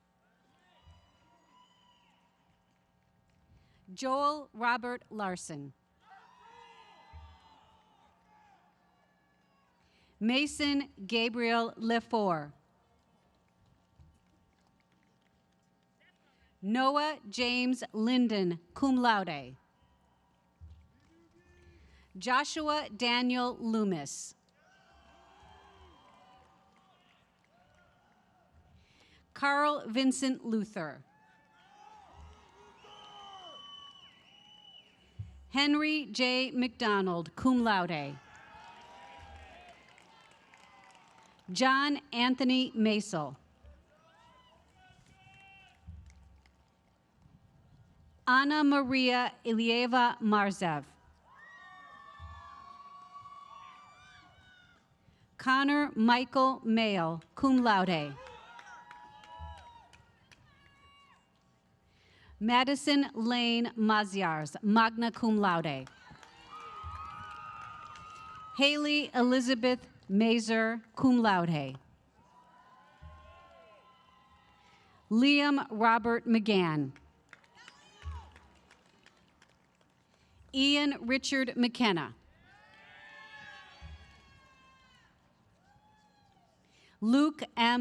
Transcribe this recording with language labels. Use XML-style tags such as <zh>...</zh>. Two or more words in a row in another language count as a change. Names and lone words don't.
<en>Joel Robert Larson. Mason Gabriel Lefort. Noah James Linden,</en> <la>cum laude.</la> <en>Joshua Daniel Loomis. Carl Vincent Luther. Henry J. McDonald,</en> <la>cum laude.</la> <en>John Anthony Masel. Anna Maria Ilieva Marzev. Connor Michael Mayle,</en> <la>cum laude.</la> <en>Madison Lane Maziars,</en> <la>magna cum laude.</la> <en>Haley Elizabeth Mazer,</en> <la>cum laude.</la> <en>Liam Robert McGann. Ian Richard McKenna. Luke M.</en>